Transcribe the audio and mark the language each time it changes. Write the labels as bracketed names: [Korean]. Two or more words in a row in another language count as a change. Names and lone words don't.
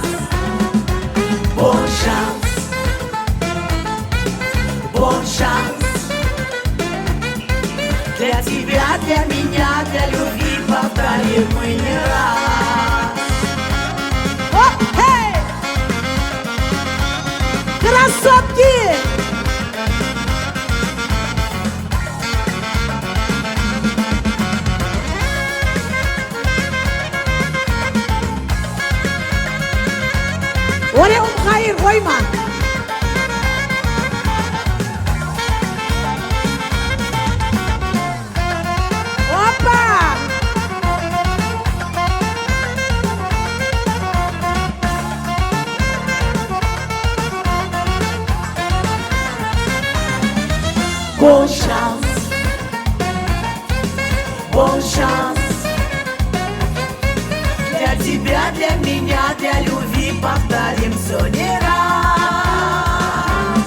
[French] bonne chance [Russian] для тебя, для меня, для любви повторим мы не раз. Оп, хей! Красотки! [Turkish] Oraya hayır koyma. Hoppa! [French] bonne chance [Russian] для тебя, для меня, для любви повторим все не раз.